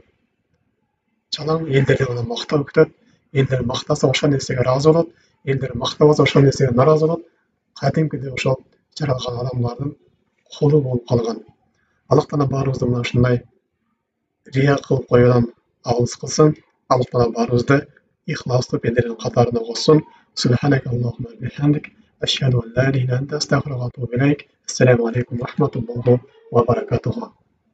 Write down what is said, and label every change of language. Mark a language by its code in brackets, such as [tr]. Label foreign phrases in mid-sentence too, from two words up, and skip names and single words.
[ky] Жалаң элдерден гана мактоо күтөт. Элдер мактаса ошол нерсеге ыраазы болот, элдер мактабаса ошол нерсеге наразы болот. Кадимкидей ошол жаралган адамдардын кулу болуп калган. Аллах Таала баарыбызды мына ушундай рия кылып коюудан алыс кылсын. Аллах Таала баарыбызды ихластуу пенделердин катарына косsun. [ar] سبحانك اللهم بحمدك أشهد أن لا إله إلا أنت أستغفرك وأتوب إليك. السلام عليكم ورحمة الله وبركاته.